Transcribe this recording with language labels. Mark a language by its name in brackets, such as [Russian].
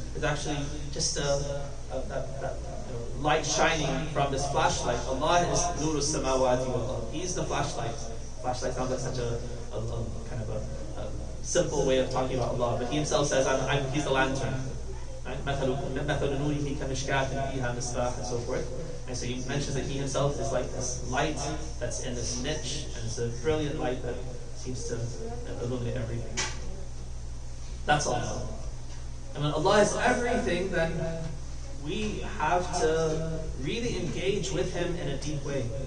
[English] It's actually just that light shining from this flashlight. Allah is Nuru Samawati wal Ard. He's the flashlight. Flashlight sounds like such a kind of a simple way of talking about Allah, but He Himself says, He's the lantern. Right? [Arabic] مَثَلُ نُورِهِ كَمِشْكَاةٍ فِيهَا مِصْبَاحٌ, [English] and so forth. And so He mentions that He Himself is like this light that's in this niche, and it's a brilliant light that seems to illuminate everything. That's Allah. And when Allah is everything, then we have to really engage with Him in a deep way.